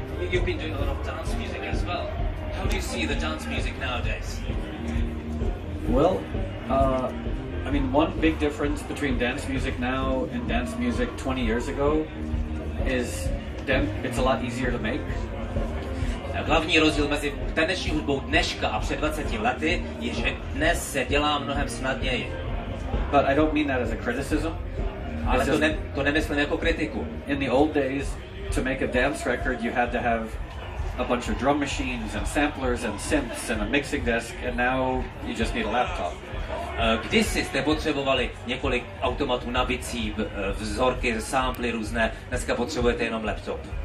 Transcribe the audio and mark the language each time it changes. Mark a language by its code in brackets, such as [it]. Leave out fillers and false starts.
[en] You've been doing a lot of dance music as well. How do you see the dance music nowadays? Well, I mean, one big difference between dance music now and dance music 20 years ago is it's a lot easier to make. [cs] Hlavní rozdíl mezi taneční hudbou dneška a před 20 lety je, že dnes se dělá mnohem snadněji. [en] But I don't mean that as a criticism. [cs] Ale to nemyslím jako kritiku. [en] In the old days, to make a dance record, you had to have a bunch of drum machines and samplers and synths and a mixing desk, and now you just need a laptop. [cs] Kdysi jste potřebovali několik automatů na bicí, vzorky, samply různé, dneska potřebujete jenom laptop.